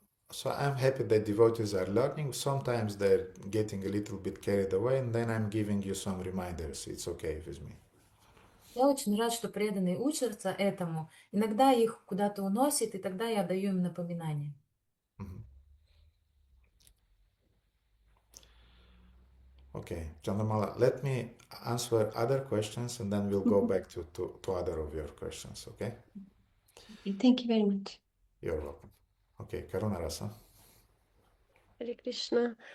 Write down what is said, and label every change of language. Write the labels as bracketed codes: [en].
[en] So I'm happy that devotees are learning. Sometimes they're getting a little bit carried away, and then I'm giving you some reminders. It's okay with me. [ru] Я очень рад, что преданные учатся этому. Иногда их куда-то уносит, и тогда я даю им напоминания. [en] Okay, Chandramala, let me answer other questions, and then we'll go back to other of your questions, okay? Thank you very much. You're welcome. Okay, Karuna Rasa. Hare Krishna.